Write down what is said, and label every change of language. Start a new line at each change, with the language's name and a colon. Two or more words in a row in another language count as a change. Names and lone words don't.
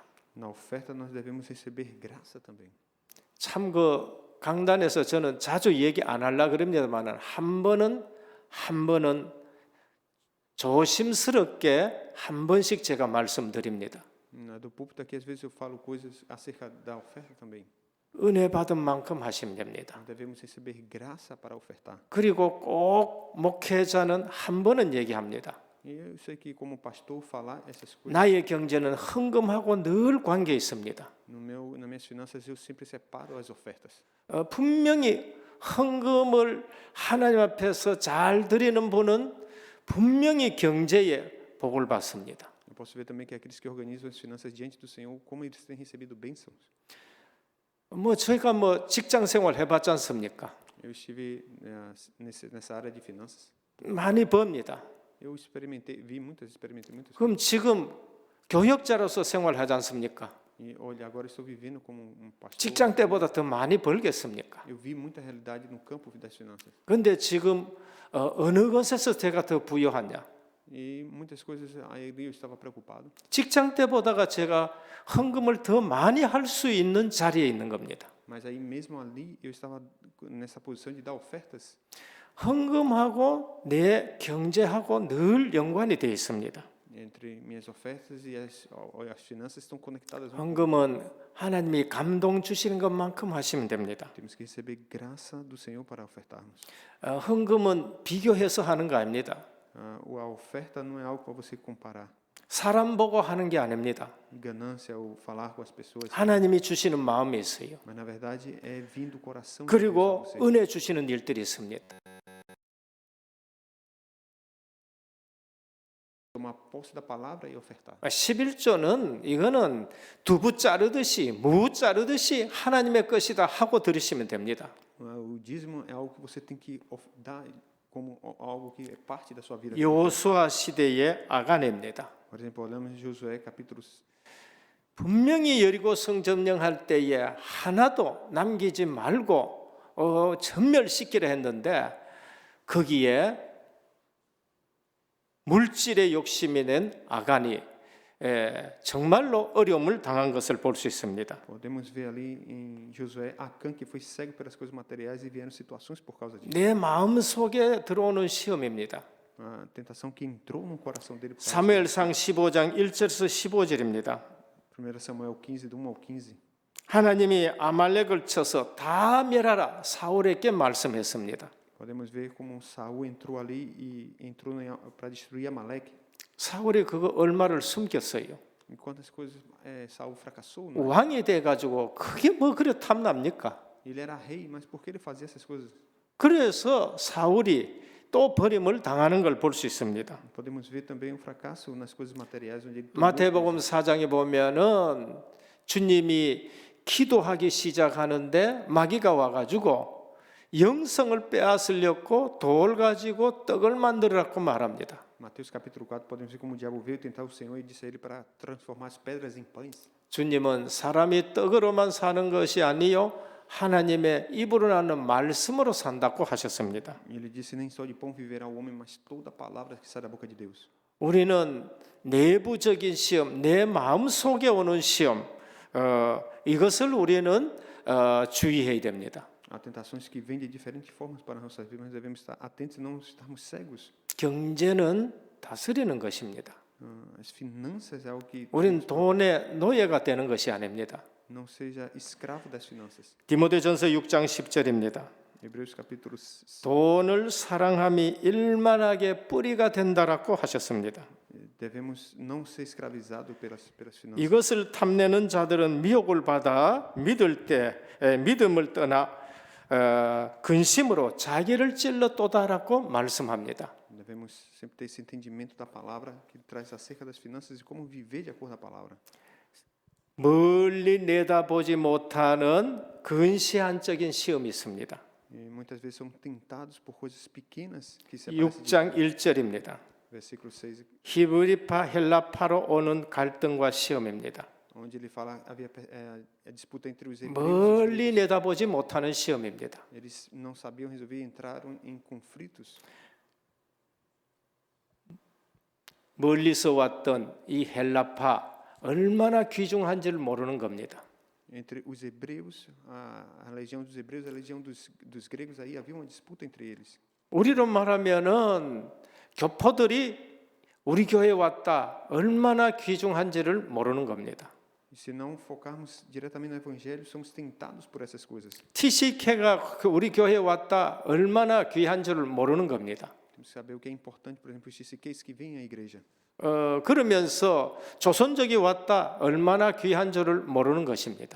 Portuguese: Na oferta nós devemos receber graça também.
Korean: 참 그 강단에서 저는 자주 얘기 안 하려 그럽니다만은 한 번은 조심스럽게 한 번씩 제가 말씀드립니다.
Portuguese: Do púlpito aqui às vezes eu falo coisas acerca da oferta também.
Korean: 은혜 받은 만큼 하시면 됩니다.
Portuguese: Devemos receber graça para ofertar.
Korean: 그리고 꼭 목회자는 한 번은 얘기합니다.
Portuguese: E eu sei que como pastor falar essas coisas.
Korean: 나의 경제는 헌금하고 늘 관계 있습니다.
Portuguese: Nas minhas finanças eu sempre separo as ofertas.
Korean: 분명히 헌금을 하나님 앞에서 잘 드리는 분은 분명히 경제에 복을 받습니다.
Portuguese: Eu posso ver também que aqueles que organizam as finanças diante do Senhor, como eles têm recebido bênçãos.
Korean: 저희가 직장 생활 해봤지 않습니까?
Portuguese: Eu estive nessa área de finanças.
Korean: 많이 법니다.
Portuguese: Eu experimentei muitas.
Korean: 그럼 지금 교역자로서 생활하지 않습니까?
Portuguese: E olha, agora estou vivendo como pastor.
Korean: 직장 때보다 더 많이 벌겠습니까?
Portuguese: Eu vi muita realidade no campo das finanças.
Korean: 그런데 지금 어느 것에서 제가 더 부유하냐?
Portuguese: E muitas coisas aí eu estava preocupado.
Korean: 직장 때보다가 제가 헌금을 더 많이 할 수 있는 자리에 있는 겁니다.
Portuguese: Mas aí mesmo ali eu estava nessa posição de dar ofertas.
Korean: 헌금하고 내 경제하고 늘 연관이 되어 있습니다.
Portuguese: Entre minhas ofertas e as finanças estão conectadas.
Korean: 헌금은 하나님이 감동 주시는 것만큼 하시면 됩니다.
Portuguese: Temos que receber graça do Senhor para ofertarmos.
Korean: 헌금은 비교해서 하는 거 아닙니다.
Portuguese: A oferta não é algo para você comparar.
Korean: 사람 보고 하는 게 아닙니다.
Portuguese: Ganância ou falar com as pessoas.
Korean: 하나님이 주시는 마음이 있어요.
Portuguese: Mas na verdade é vindo do coração.
Korean: 그리고 은혜 주시는 일들이 있습니다.
Portuguese: Tomar posse da palavra e ofertar.
Korean: 11조는 이거는 두부 자르듯이 무 자르듯이 하나님의 것이다 하고 들으시면 됩니다.
Portuguese: O dízimo é algo que você tem que dar como algo que é parte da sua vida.
Korean: 여호수아 시대의 아가네입니다.
Portuguese: Por exemplo, olhamos em Josué capítulo
Korean: 분명히 여리고 성 점령할 때에 하나도 남기지 말고 전멸시키려 했는데 거기에 물질의 욕심이 낸 아간이 정말로 어려움을 당한 것을 볼 수 있습니다.
Portuguese: Podemos ver ali em Josué Acã que foi cego pelas coisas materiais e vieram situações por causa disso.
Korean: 내 마음 속에 들어오는 시험입니다.
Portuguese: A tentação que entrou no coração dele. por causa
Korean: 사무엘상 15장 1절에서 15절입니다.
Portuguese: 1 Samuel 15 do 1 ao 15.
Korean: 하나님이 아말렉을 쳐서 다 멸하라 사울에게 말씀했습니다.
Portuguese: Podemos ver como Saul entrou ali e entrou para destruir Amaleque.
Korean: 사울이 그거 얼마를 숨겼어요.
Portuguese: E quantas coisas Saul fracassou? Não?
Korean: 왕이 돼 가지고 그게 뭐 그래 탐납니까?
Portuguese: Ele era rei, mas por que ele fazia essas coisas?
Korean: 그래서 사울이 또 버림을 당하는 걸 볼 수 있습니다.
Portuguese: Podemos ver também um fracasso nas coisas materiais onde ele
Korean: 마태복음 4장에 보면은 주님이 기도하기 시작하는데 마귀가 와가지고 영성을 빼앗으려고 돌 가지고 떡을 만들으라고 말합니다.
Portuguese: Mateus capítulo 4, podemos ver como o diabo veio tentar o Senhor e disse a ele para transformar as pedras em pães.
Korean: 주님은 사람이 떡으로만 사는 것이 아니요 하나님의 입으로 나는 말씀으로 산다고 하셨습니다.
Portuguese: E ele disse: nem só de pão viverá o homem, mas toda palavra que sai da boca de Deus.
Korean: 우리는 내부적인 시험, 내 마음 속에 오는 시험, 이것을 우리는 주의해야 됩니다.
Portuguese: Há tentações que vêm de diferentes formas para nossas vidas, mas devemos estar atentos e não estarmos cegos.
Korean: 경제는 다스리는 것입니다.
Portuguese: As finanças é algo que
Korean: 우리는 돈의 노예가 되는 것이 아닙니다.
Portuguese: não seja escravo das finanças.
Korean: 디모데전서 6장 10절입니다.
Portuguese: Hebreus capítulo 6.
Korean: 돈을 사랑함이 일만하게 뿌리가 된다라고 하셨습니다.
Portuguese: Devemos não ser escravizados pelas finanças.
Korean: 이것을 탐내는 자들은 미혹을 받아 믿을 때 믿음을 떠나 근심으로 자기를 찔러또다라고 말씀합니다.
Portuguese: Devemos sempre ter esse entendimento da palavra que traz acerca das finanças e como viver de acordo com a palavra.
Korean: 멀리 내다보지 못하는 근시안적인 시험이 있습니다.
Portuguese: E muitas vezes somos tentados por coisas pequenas que se aparecem.
Korean: 6장 1절입니다.
Portuguese: Versículo 6,
Korean: 히브리파 헬라파로 오는 갈등과 시험입니다.
Portuguese: onde ele fala havia a disputa entre os hebreus.
Korean: 멀리 내다보지 못하는 시험입니다.
Portuguese: Eles não sabiam resolver e entraram em conflitos.
Korean: 멀리서 왔던 이 헬라파 얼마나 귀중한지를 모르는 겁니다.
Portuguese: Entre os hebreus, a legião dos hebreus, a legião dos gregos, aí havia uma disputa entre eles.
Korean: 우리로 말하면은 교포들이 우리 교회에 왔다 얼마나 귀중한지를 모르는 겁니다.
Portuguese: E se não focarmos diretamente no evangelho, somos tentados por essas coisas.
Korean: TCK가 우리 교회에 왔다 얼마나 귀한 줄을 모르는 겁니다.
Portuguese: Temos que saber o que é importante, por exemplo, os chiqueis que vêm à igreja.
Korean: 그러면서 조선족이 왔다 얼마나 귀한 줄을 모르는 것입니다.